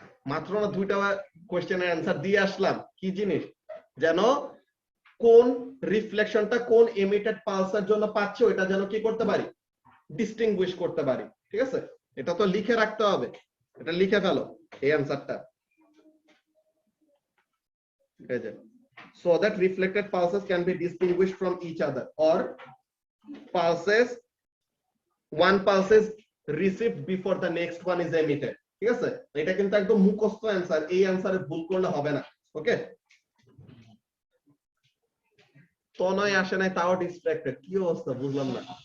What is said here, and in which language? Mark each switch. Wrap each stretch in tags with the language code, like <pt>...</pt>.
<bn>মাত্র না দুইটা কোশ্চেনের অ্যান্সার দিয়ে আসলাম। কি জিনিস? যেন কোন রিফ্লেকশনটা কোন এমিটেড পালসের জন্য পাচ্ছে ওইটা যেন কি করতে পারি? ডিস্টিংগুইশ করতে পারি। ঠিক আছে? এটা তো লিখে রাখতে হবে, এটা লিখে ফেলো এই অ্যান্সারটা। ঠিক আছে?</bn> <en>So that reflected pulses can be distinguished from each other, or pulses, one pulse is received before the next one is emitted।</en> <bn>ঠিক আছে? এটা কিন্তু একদম মুখস্থ অ্যানসার, এই অ্যানসারে ভুল করলে হবে না। ওকে? তনয় আসে নাই, তাও ডিস্ট্রাক্টেড, কি অবস্থা বুঝলাম না।</bn>